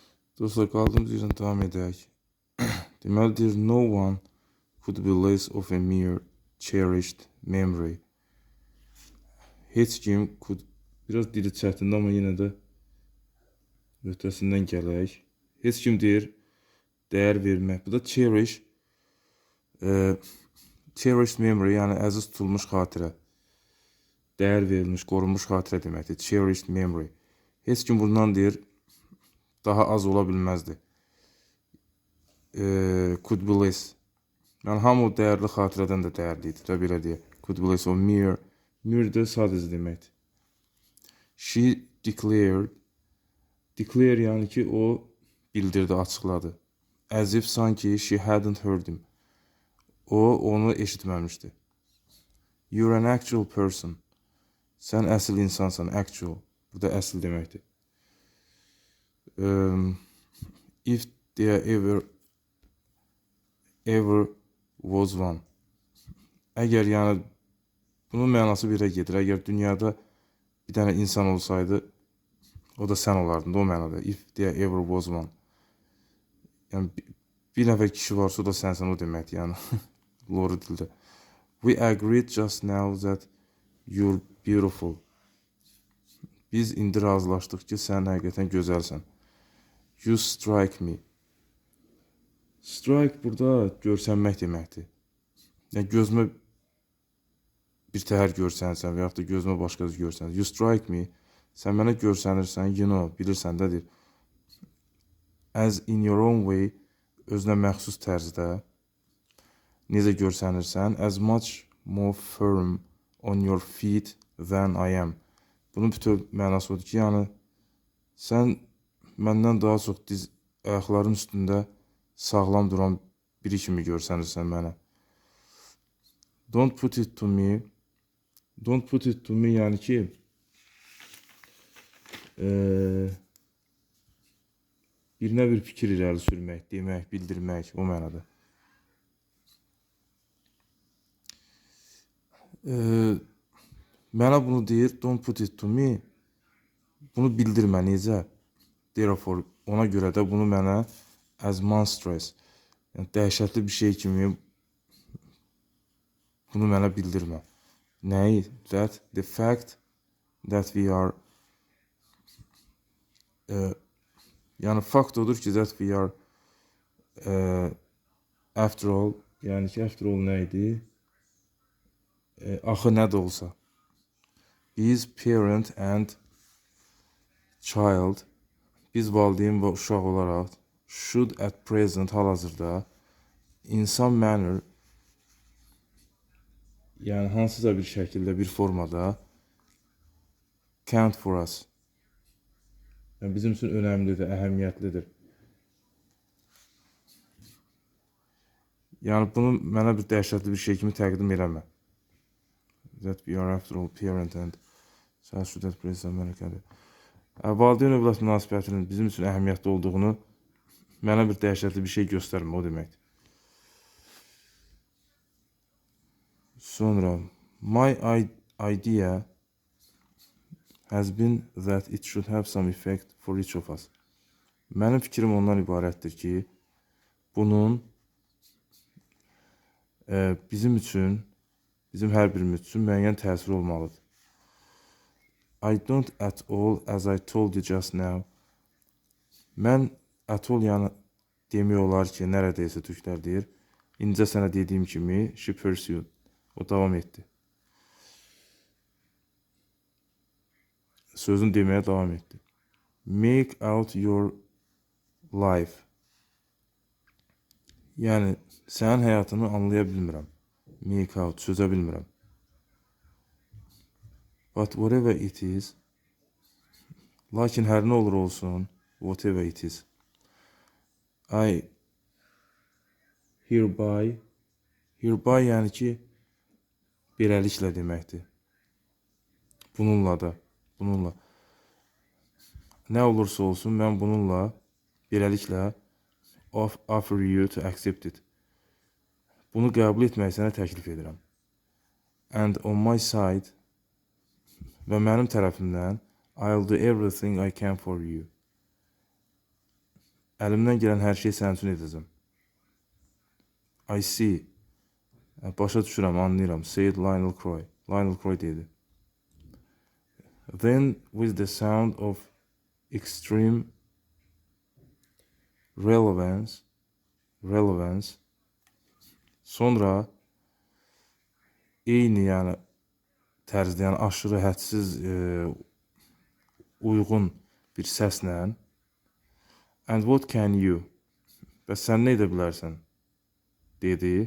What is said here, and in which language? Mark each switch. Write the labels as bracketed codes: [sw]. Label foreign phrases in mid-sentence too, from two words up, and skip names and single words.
[az] Dostlar, kaldığımız yerden devam edək. Deməlidir, [en] no one could be less of a mere cherished memory. [az] Heç kim could, biraz dili çətindir, amma yenə də ötəsindən gələk. Heç kim deyir, dəyər vermək. Bu da cherish, [en] cherished memory, [az] yəni əziz tutulmuş xatirə. Dəyər verilmiş, qorunmuş xatirə deməkdir. [en] Cherished memory. [az] Heç kim bundan deyir, daha az ola bilməzdi. [en] Could be less. [az] Yəni hamı o dəyərli xatirədən də dəyərli idi. Da belə deyək. [en] Could be less o mere. [az] Mere də sadəcə deməkdir. [en] She declared. [az] Declare yəni ki o bildirdi, açıqladı. [en] As if sanki she hadn't heard him. [az] O onu eşitməmişdi. [en] You're an actual person. [az] Sən əsl insansan, actual. Bu da əsl deməkdir. [en] If there ever was one. [az] Əgər yəni bunun mənası birə gedir. Əgər dünyada bir dənə insan olsaydı, o da sən olardın, o mənada. [en] If there ever was one. [az] Yəni bir nəfər kişi varsa, o da sənsən, o deməkdir. Yəni loru dildə. [en] We agreed just now that you're beautiful. [az] Biz indi razılaşdıq ki, sən həqiqətən gözəlsən. [en] You strike me. Strike [az] burada görsənmək deməkdir. Yəni gözümə bir təhər görsənsən və yaxud da gözümə başqa görsənsən. [en] You strike me. [az] Sən mənə görsənirsən, [en] you know, [az] bilirsən dədir. [en] As in your own way, [az] özünə məxsus tərzdə. Necə görsənirsən? [en] As much more firm on your feet than I am. [az] Bunun bütün mənası odur ki, yəni sən məndən daha çox ayaqların üstündə sağlam duran biri kimi görsənirsən mənə. [en] Don't put it to me. Don't put it to me [az] yəni ki birinə bir fikir irəli sürmək, demək, bildirmək, o mənada. Mənə bunu deyir, [en] don't put it to me. [az] Bunu bildirmə, necə? Therefore, ona görə də bunu mənə [en] as monstrous, [az] yəni dəhşətli bir şey kimi bunu mənə bildirmə. Nəyi? [en] That the fact that we are [az] yəni fakt odur ki, [en] that we are after all, [az] yəni ki, [en] after all [az] nə idi? Axı nə də olsa. Biz [en] parent and child, [az] biz valideyn və uşaq olaraq [en] should at present, [az] hal-hazırda [en] in some manner, [az] yəni hansısa bir şəkildə, bir formada [en] count for us. [az] Yəni bizim üçün önəmlidir, əhəmiyyətlidir. Yəni bunu mənə bir dəhşətli bir şey kimi təqdim eləmə. [en] That we are after all parent and child should at present manner. [az] Valideyn övlad münasibətinin bizim üçün əhəmiyyətli olduğunu mənə bir dəhşətli bir şey göstərmə, o deməkdir. Sonra, [en] my idea has been that it should have some effect for each of us. [az] Mənim fikrim ondan ibarətdir ki, bunun bizim üçün, bizim hər birimiz üçün müəyyən təsir olmalıdır. [en] I don't at all, as I told you just now. [az] Mən [en] at all [az] yəni demək olar ki, nəredeyse türklər deyir. İncə sənə dediyim kimi, [en] she pursued. [az] O davam etdi. Sözün deməyə davam etdi. [en] Make out your life. [az] Yəni, sənin həyatını anlaya bilmirəm. [en] Make out, [az] çözə bilmirəm. [en] But whatever it is, [az] lakin hər nə olur olsun, [en] whatever it is, I hereby [az] yəni ki, beləliklə deməkdir. Bununla da, bununla. Nə olursa olsun, mən bununla, beləliklə, [en] offer you to accept it. [az] Bunu qəbul etmək sənə təklif edirəm. [en] And on my side, [az] və mənim tərəfimdən, [en] I'll do everything I can for you. [az] Əlimdən gələn hər şeyi sənin üçün edəcəm. [en] I see. [az] Başa düşürəm, anlayıram. [en] Said Lionel Croy. Lionel Croy dedi. Then with the sound of extreme relevance, [az] sonra eyni yəni tərzdə, yəni aşırı hədsiz uyğun bir səslə, [en] and what can you, [az] bəs sən nə edə bilərsən, dedi.